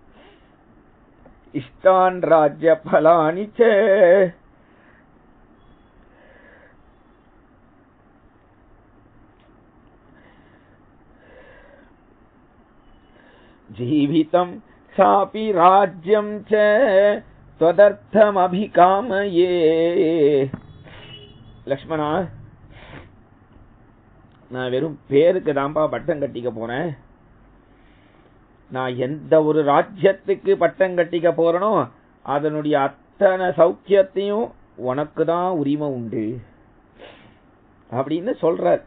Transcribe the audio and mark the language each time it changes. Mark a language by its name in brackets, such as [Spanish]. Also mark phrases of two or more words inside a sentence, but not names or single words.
[Sanskrit] इष्टान् राज्य फलानि च जीवितं चापि राज्यं च त्वदर्थम अभिकामये. [Tamil] லக்ஷ்மணா, நான் வெறும் பேருக்கு தான்பா பட்டம் கட்டிக்க போறேன். நான் எந்த ஒரு ராஜ்யத்துக்கு பட்டம் கட்டிக்க போறனோ அதனுடைய அத்தனை சௌக்கியத்தையும் உனக்கு தான் உரிமை உண்டு அப்படின்னு சொல்றார்.